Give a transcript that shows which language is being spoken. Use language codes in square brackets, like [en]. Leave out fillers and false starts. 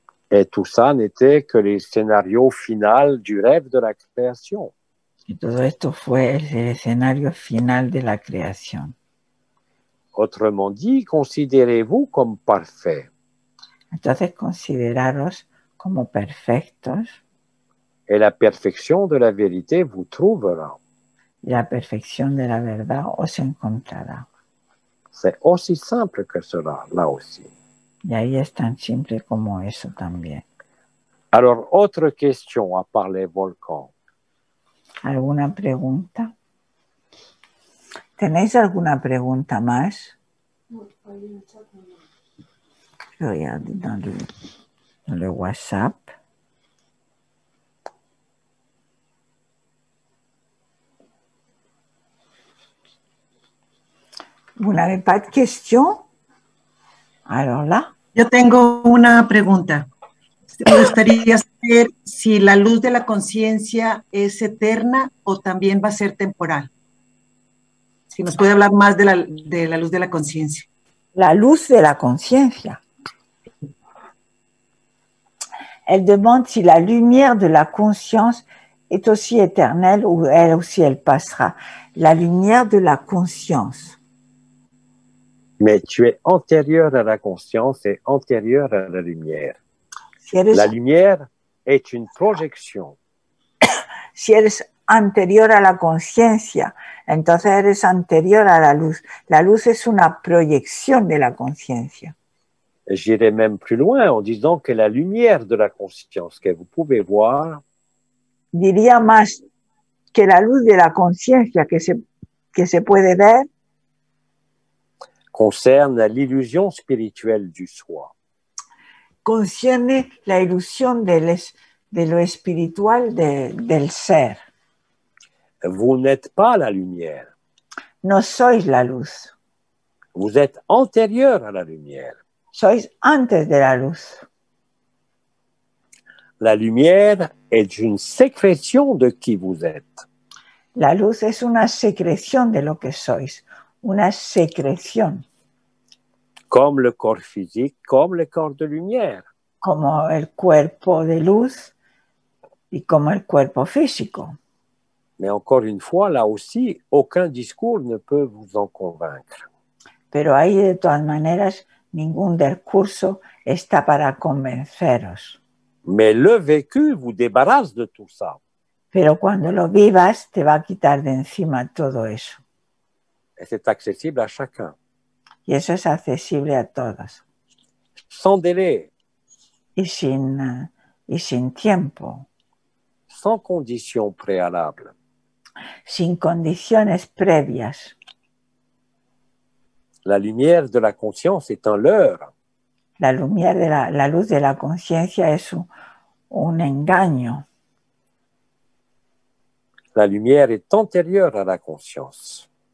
[fr] et tout ça n'était que les scénarios finaux du rêve de la création. [es] Y todo esto fue el escenario final de la creación. [fr] Autrement dit, considérez-vous comme parfait. [es] Entonces consideraros como perfectos [fr] Et la perfection de la vérité vous trouvera. [es] y la perfección de la verdad os encontrará. [fr] C'est aussi simple que cela, là aussi. [es] Y ahí es tan simple como eso también. [fr] Alors, autre question à part les volcans. [es] ¿Alguna pregunta? ¿Tenéis alguna pregunta más? [fr] Regardez dans le WhatsApp. Vous n'avez pas de questions? Alors là. [es] Yo tengo una pregunta. Me gustaría saber si la luz de la conciencia es eterna o también va a ser temporal. Si nos puede hablar más de la luz de la conciencia. La luz de la conciencia. [fr] Elle demande si la lumière de la conscience est aussi éternelle ou elle aussi elle passera. La lumière de la conscience. Mais tu es antérieur à la conscience et antérieur à la lumière. [es] Si eres, [fr] la lumière est une projection. [es] Si eres anterior a la conciencia, entonces eres anterior a la luz. La luz es una proyección de la conciencia. [fr] J'irai même plus loin en disant que la lumière de la conscience que vous pouvez voir, [es] diría más que la luz de la conciencia que se puede ver, [fr] concerne l'illusion spirituelle du soi. [es] concierne la ilusión de lo espiritual del ser. [fr] Vous n'êtes pas la lumière. [es] No sois la luz, [fr] Vous êtes antérieur à la lumière. [es] sois antes de la luz. [fr] La lumière est une sécrétion de qui vous êtes. [es] La luz es una secreción de lo que sois, una secreción, [fr] Comme le corps physique, comme le corps de lumière. [es] como el cuerpo de luz y como el cuerpo físico. [fr] Mais encore une fois, là aussi, aucun discours ne peut vous en convaincre. [es] Pero ahí, de todas maneras, ningún discurso está para convenceros. [fr] Mais le vécu vous débarrasse de tout ça. [es] Pero cuando lo vivas, te va a quitar de encima todo eso. [fr] Et c'est accessible à chacun. [es] Y eso es accesible a todos. [fr] Sans délai, [es] Y sin tiempo, [fr] sans conditions préalables. [es] sin condiciones previas. [fr] La lumière de la conscience est un leurre. [es] La luz de la conciencia es un engaño. [fr] La lumière est antérieure à la conscience.